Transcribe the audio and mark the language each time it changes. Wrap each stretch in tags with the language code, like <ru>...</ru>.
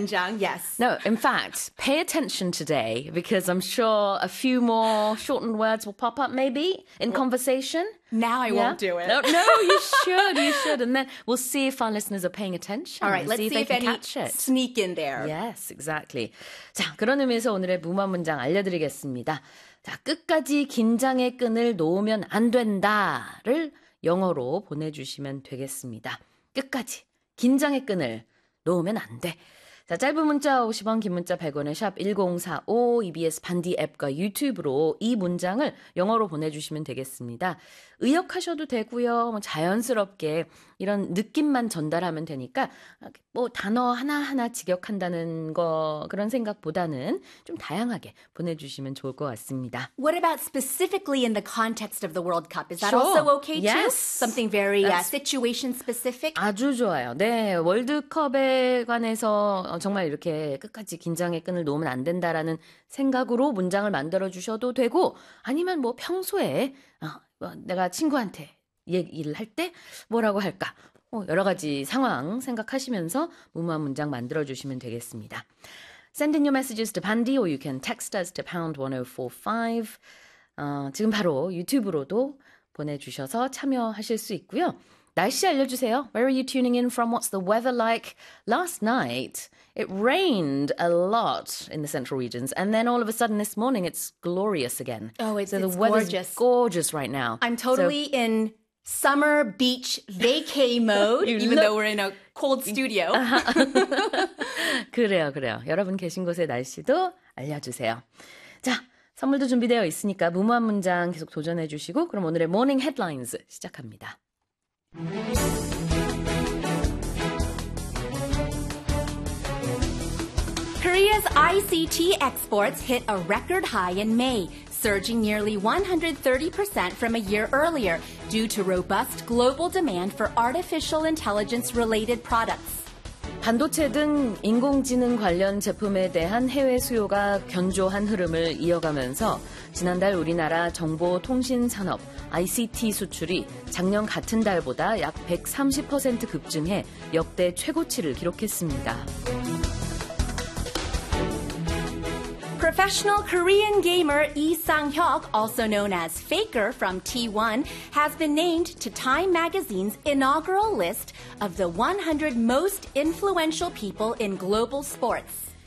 <en>문장, yes. No, in fact, pay attention today because I'm sure a few more shortened words will pop up maybe in conversation. Now I won't do it. No, you should. You should. And then we'll see if our listeners are paying attention. All right, let's see if they can catch it. Sneak in there. Yes, exactly.</en> <ko>자, 그런 의미에서 오늘의 무모한 문장 알려드리겠습니다. 자, 끝까지 긴장의 끈을 놓으면 안 된다를 영어로 보내주시면 되겠습니다. 끝까지 긴장의 끈을 놓으면 안 돼. 자, 짧은 문자 50원, 긴 문자 100원에 샵 1045, EBS 반디 앱과 유튜브로 이 문장을 영어로 보내주시면 되겠습니다. 의역하셔도 되고요. 뭐 자연스럽게 이런 느낌만 전달하면 되니까 뭐 단어 하나하나 직역한다는 거 그런 생각보다는 좀 다양하게 보내주시면 좋을 것 같습니다.</ko> <en>What about specifically in the context of the World Cup? Is that also okay too? Yes. Something very situation specific?</en> <ko>아주 좋아요. 네, 월드컵에 관해서 정말 이렇게 끝까지 긴장의 끈을 놓으면 안 된다라는 생각으로 문장을 만들어주셔도 되고 아니면 뭐 평소에 내가 친구한테 얘기를 할 때 뭐라고 할까? 여러 가지 상황 생각하시면서 무모한 문장 만들어주시면 되겠습니다.</ko> <en>Send in your messages to Bandi or you can text us to #1045.</en> <ko>지금 바로 유튜브로도 보내주셔서 참여하실 수 있고요. 날씨 알려주세요.</ko> <en>Where are you tuning in from? What's the weather like? Last night, it rained a lot in the central regions. And then all of a sudden this morning, it's glorious again. Oh, it's gorgeous. So the weather's gorgeous right now. I'm totally in summer beach vacay mode, even though we're in a cold studio.</en> <ko>그래요, 그래요. 여러분 계신 곳의 날씨도 알려주세요. 자, 선물도 준비되어 있으니까 무모한 문장 계속 도전해 주시고 그럼 오늘의 morning headlines 시작합니다.</ko> <en>Korea's ICT exports hit a record high in May, surging nearly 130% from a year earlier due to robust global demand for artificial intelligence-related products.</en> <ko>반도체 등 인공지능 관련 제품에 대한 해외 수요가 견조한 흐름을 이어가면서 지난달 우리나라 정보통신산업 ICT 수출이 작년 같은 달보다 약 130% 급증해 역대 최고치를 기록했습니다.</ko> <en>Professional Korean gamer Lee Sang-hyuk, also known as Faker from T1, has been named to Time Magazine's inaugural list of the 100 most influential people in global sports.</en>